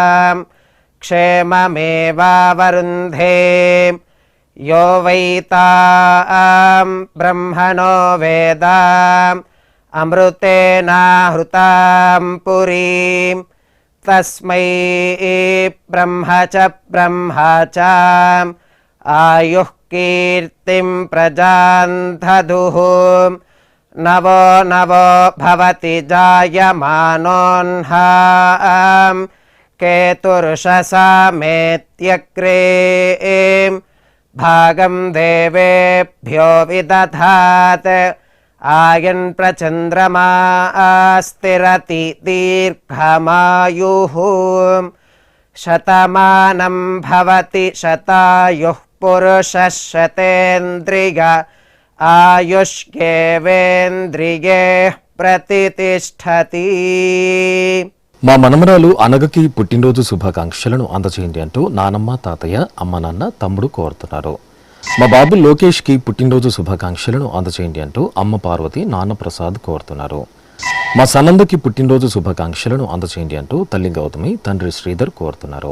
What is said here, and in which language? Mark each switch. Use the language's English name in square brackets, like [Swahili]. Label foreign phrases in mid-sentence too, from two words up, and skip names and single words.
[Sanskrit] क्षेममेवावरुन्धे यो वै तां ब्रह्मणो वेद अमृतेनावृतां पुरीं तस्मै ब्रह्म च आयुः कीर्तिं प्रजान् ददुः नवो नवो भवति जायमानोऽह्नाम् केतुर्षसामेत्यग्रे भागं देवेभ्यो विदधात् आयन् प्रचन्द्रमा स्थिरति दीर्घमायुः शतमानं भवति शतायुः पुरुषः शतेन्द्रिय आयुष्येवेन्द्रिये प्रतितिष्ठति. [Telugu] మా మనమరాలు అనగకి పుట్టినరోజు శుభాకాంక్షలను అందజేయండి అంటూ నానమ్మ తాతయ్య అమ్మ నాన్న తమ్ముడు కోరుతున్నారు. మా బాబు లోకేష్కి పుట్టినరోజు శుభాకాంక్షలను అందజేయండి అంటూ అమ్మ పార్వతి నాన్న ప్రసాద్ కోరుతున్నారు. మా సనందకి పుట్టినరోజు శుభాకాంక్షలను అందజేయండి అంటూ తల్లి గౌతమి తండ్రి శ్రీధర్ కోరుతున్నారు.